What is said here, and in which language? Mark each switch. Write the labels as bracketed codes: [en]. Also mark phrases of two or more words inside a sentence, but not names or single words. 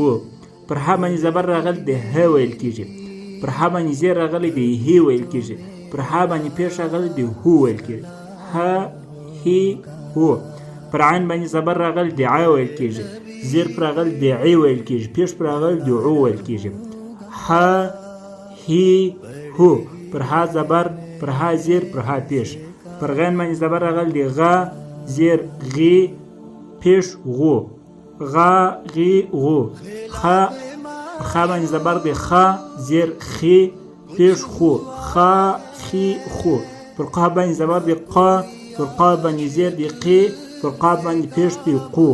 [ps] پر ها باندې زبر راغلی دی ه ویل کېږي. پر ها باندې زیر راغلی دی هی ویل کېږي. پر ها باندې پیش راغلی دی هو ویل کېږي. ه هی هو. پر عین باندې زبر راغلی دی ع ویل کېږي. زیر پر راغلی دی ع ویل کېږي. پیش پر راغلی دی عو ویل کېږي. ه هی هو. پر ها زبر، پر ها زیر، پر ها پیش. پر غین باندې زبر راغلی دی غ، زیر غی، پیش غو. غ غی غو. خ، پر خ باندې زبر دی خ، زیر خی، پیش خو. خ خی خو. پر ق باندې زبر دی ق، پر ق باندې زیر دی قی، پر ق باندې پیش دی قو.